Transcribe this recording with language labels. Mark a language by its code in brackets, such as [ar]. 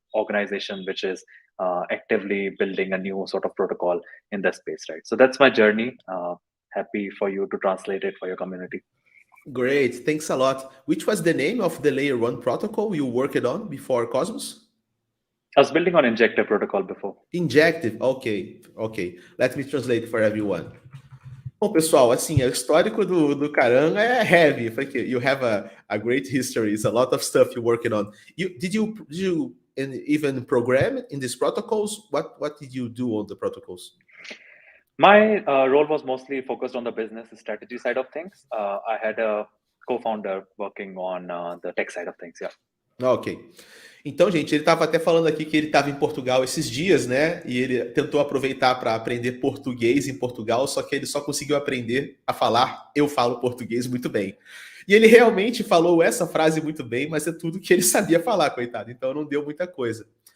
[en] organization which is actively building a new sort of protocol in that space, right? So that's my journey. Happy for you to translate it for your community. Great, thanks a lot. Which was the name of the layer 1 protocol you worked on before Cosmos? I was building on injector protocol before. Injective, ok. Let me translate for everyone. [pt] Bom, pessoal, assim, o histórico do Karan é heavy. [en] You have a great history. It's a lot of stuff you're working on. Did you even program in these protocols? What did you do on the protocols? My role was mostly focused on the business strategy side of things. I had a co-founder working on the tech side of things, yeah. Ok. [pt] Então, gente, ele estava até falando aqui que ele estava em Portugal esses dias, né? E ele tentou aproveitar para aprender português em Portugal, só que ele só conseguiu aprender a falar "eu falo português muito bem". E ele realmente falou essa frase muito bem, mas é tudo que ele sabia falar, coitado. Então não deu muita coisa.